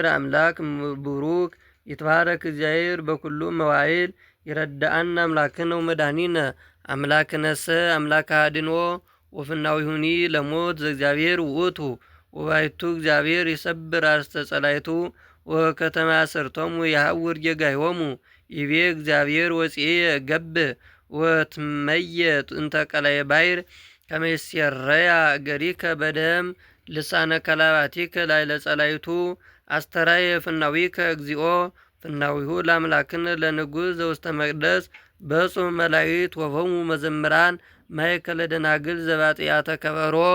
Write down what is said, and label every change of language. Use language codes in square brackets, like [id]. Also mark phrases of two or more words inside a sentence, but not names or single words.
[gez] አምላክ ቡሩክ ይትባረክ እግዚአብሔር በኩሉ መዋዕል ይረዳአና አምላክነ ወመድኃኒነ አምላክነሰ አምላከ አድንኦ ወፍናዊሁኒ ለሞት ዘእግዚአብሔር ውእቱ ወባይቱ እግዚአብሔር ይሰብር አርእስተ ጸላይቱ ወከተማ ሰርቶሙ የሐውር ጌጋዮሙ ይቤ እግዚአብሔር ወፂየ ገብእ ወትመየ እንተ ቀላየ ባሕር ከመ ይሴረያ እገሪከ በደም ልሳነ ከላባቲከ ላዕለ ጸላይቱ አስተራየ ፍናዊከ እግዚኦ ፍናዊሁ ለአምላክነ ለንጉሥ ዘውስተ መቅደስ በጹም መላእክት ወሆሙ መዘምራን ማእከለ ደናግል ዘባጥያተ ከበሮ